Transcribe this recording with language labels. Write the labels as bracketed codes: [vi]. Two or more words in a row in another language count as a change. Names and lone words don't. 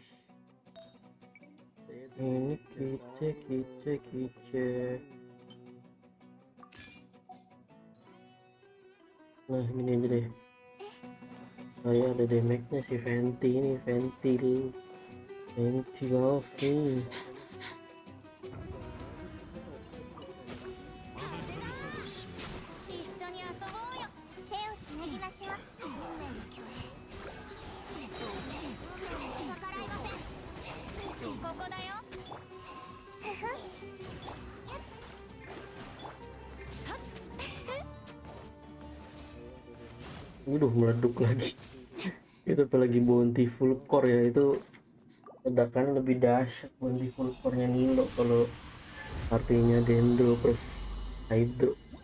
[id] Ini kice. Nah ini aja deh. Saya ada damage-nya si ventilasi. [ja] 一緒に遊ぼうよ。手をつなぎましょう。運命の共演。逆らいません。ここだよ。 [id] Udah meleduk lagi. Itu apalagi [en] bounty full core [id] ya, itu ledakan lebih dahsyat [en] bounty full core- [id] nya Nilo kalau artinya dendro plus hydro.